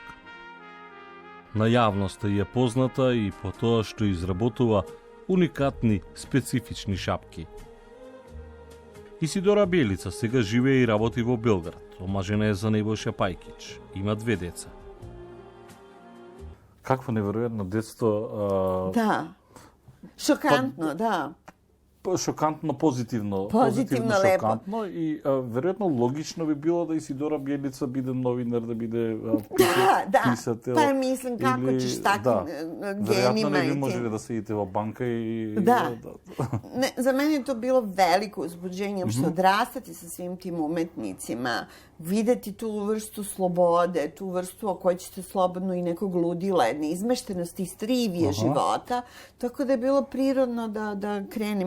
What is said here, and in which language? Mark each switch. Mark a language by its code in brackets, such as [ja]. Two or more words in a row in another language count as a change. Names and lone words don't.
[mk] На јавноста е позната и по тоа што изработува уникатни, специфични шапки. Исидора Бјелица сега живее и работи во Белград. Омажена е за Небојша Пајкич. Има 2 деца. Какво неверојатно детство. [sr] Da. Šokantno, da. [mk] шокантно позитивно. Позитивно, лепо. Шокантно и веројатно логично би било да Исидора Бјелица биде новинар, да биде писател. Па мислим како [sr] ćeš takvim genima. [mk] Веројатно не би можеле да седите во банка и... [sr] Ne, za mene je to bilo veliko uzbuđenje, što odrastati sa svim tim umetnicima, videti tu vrstu slobode, tu vrstu o kojoj ćete slobodno i nekog ludila, jedne izmeštenosti, strivije života, tako da je bilo prirodno da krenem.